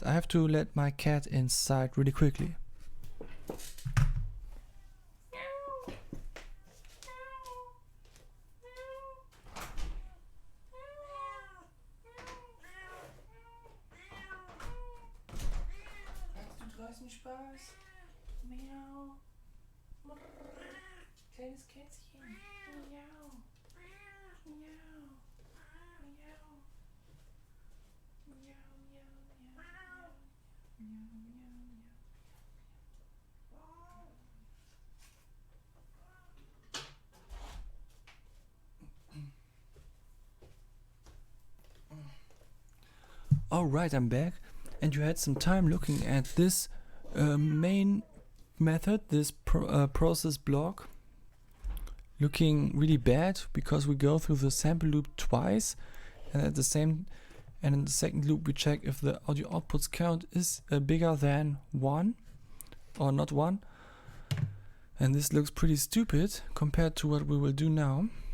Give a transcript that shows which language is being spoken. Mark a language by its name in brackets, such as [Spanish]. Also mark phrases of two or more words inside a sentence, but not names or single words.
[English] I have to let my cat inside really quickly. [German] Spaß. Miau. Kleines Kätzchen. Miau. Miau. Miau. Miau, miau, miau. Miau, miau, miau. [English] Alright, I'm back, and you had some time looking at this main method, this process block, looking really bad because we go through the sample loop twice, and in the second loop we check if the audio outputs count is bigger than 1 or not 1, and this looks pretty stupid compared to what we will do now.